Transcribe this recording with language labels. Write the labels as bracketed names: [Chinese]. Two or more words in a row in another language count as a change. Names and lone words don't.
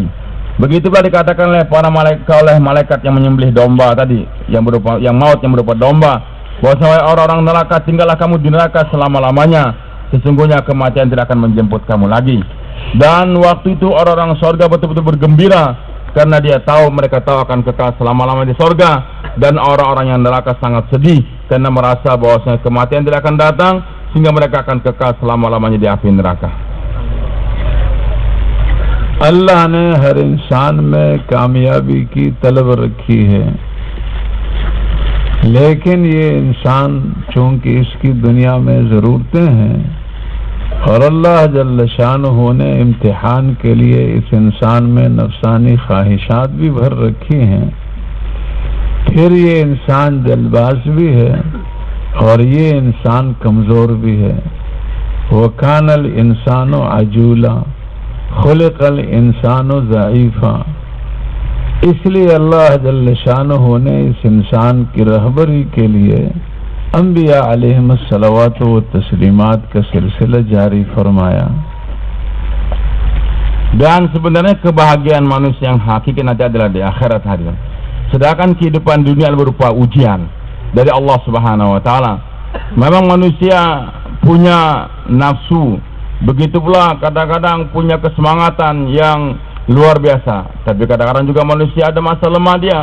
[Indonesian] Begitulah dikatakan oleh para malaikat yang menyembelih domba tadi, yang maut yang berupa domba, bahwa orang-orang neraka, tinggallah kamu di neraka selama-lamanya, sesungguhnya kematian tidak akan menjemput kamu lagi. Dan waktu itu orang-orang sorga betul-betul bergembira karena mereka tahu akan kekal selama-lamanya di sorga, dan orang-orang yang neraka sangat sedih karena merasa bahwa kematian tidak akan datang, sehingga mereka akan kekal selama-lamanya di api neraka. [Urdu] اللہ نے ہر انسان میں کامیابی کی طلب رکھی ہے، لیکن یہ انسان چونکہ اس کی دنیا میں ضرورتیں ہیں اور اللہ [Arabic] جل شانه [Urdu] نے امتحان کے لیے اس انسان میں نفسانی خواہشات بھی بھر رکھی ہیں، پھر یہ انسان جلد باز بھی ہے اور یہ انسان کمزور بھی ہے. [Arabic] وكان الإنسان عجولا خلق الإنسان ضعيفا. [Urdu] اس لیے اللہ [Arabic] جل شانه [Urdu] نے اس انسان کی رہبری کے لیے انبیاء [Arabic] عليهم الصلوات و التسليمات [Urdu] کا سلسلہ جاری فرمایا. [Indonesian] Dan sebenarnya kebahagiaan manusia yang hakiki nanti adalah di akhirat hari. Sedangkan kehidupan dunia berupa ujian dari Allah [Arabic] سبحانه وتعالى. [Indonesian] Memang manusia punya nafsu, begitu pula kadang-kadang punya kesemangatan yang luar biasa, tapi kadang-kadang juga manusia ada masa lemah dia.